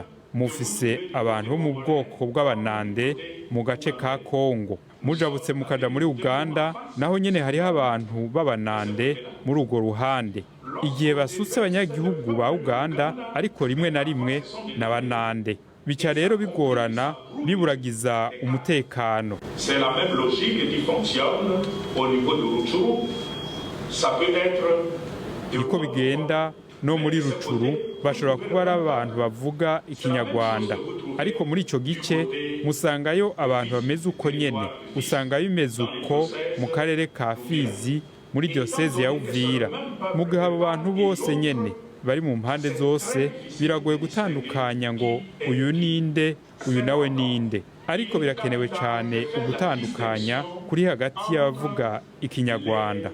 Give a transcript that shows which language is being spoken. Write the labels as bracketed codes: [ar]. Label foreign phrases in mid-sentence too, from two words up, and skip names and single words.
[rn] Mufise abantu bo mu bwoko bw'Abanande mu gace ka Congo. Mujabutse mukaja muri Uganda, naho nyene hariho abantu b'Abanande muri urwo ruhande. Igihe basutse abanyagihugu ba Uganda, ariko rimwe na rimwe n'Abanande. Bica rero bigorana, biburagiza umutekano. [fr] C'est la même logique qui fonctionne au niveau de Rutshuru. Ça peut être [rn] Niko bigenda no muri Rutshuru, bashobora kuba ari abantu bavuga Ikinyarwanda, ariko muri ico gice musangayo abantu bameze uko nyene. Usanga bimeze uko mu karere ka Fizi muri diocese ya Uvira. [rw] Mugihe abo bantu bose nyene bari mu mpande zose, biragoye gutandukanya ngo uyu ninde uyu nawe ninde, ariko birakenewe cyane ugutandukanya kuri hagati y'abavuga Ikinyarwanda.